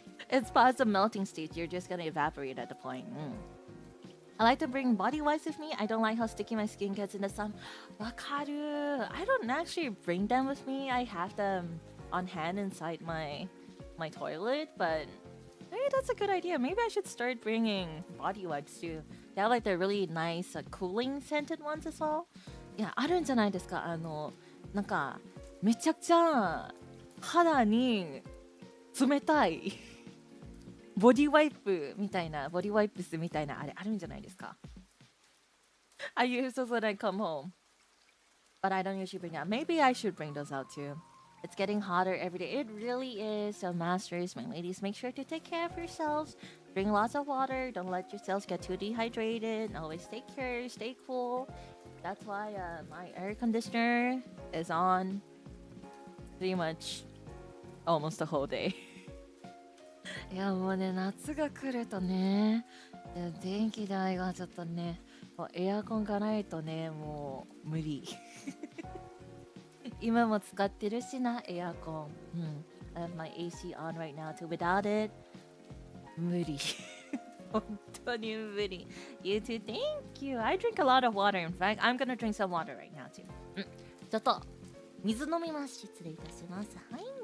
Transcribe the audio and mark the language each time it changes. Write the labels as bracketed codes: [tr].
[en] It's past the melting stage. You're just gonna evaporate at the point. I like to bring body wipes with me. I don't like how sticky my skin gets in the sun. [ja] Wakaru. [en] I don't actually bring them with me. I have them on hand inside my toilet, but maybe that's a good idea. Maybe I should start bringing body wipes too. They have like the really nice cooling scented ones as well. [ja] いや、あるんじゃないですか。なんかめちゃくちゃ肌に冷たいボディワイプみたいな、ボディワイプスみたいなあれあるんじゃないですか。 [en] I use those when I come home, but I don't usually bring out. Maybe I should bring those out too. It's getting hotter every day. It really is. So masters, my ladies, make sure to take care of yourselves. Drink lots of water. Don't let yourselves get too dehydrated. Always take care. Stay cool. That's why my air conditioner is on pretty much almost the whole day. [ja] いやもうね、夏が来るとね、電気代がちょっとね、エアコンがないとね、もう無理。今も使ってるしな、エアコン。 [en] I have my AC on right now too. Without it, [ja] 無理。本当に無理。 [en] You too, thank you. I drink a lot of water. In fact, I'm gonna drink some water right now too. [ja] ちょっと水飲みます。失礼いたします。はい。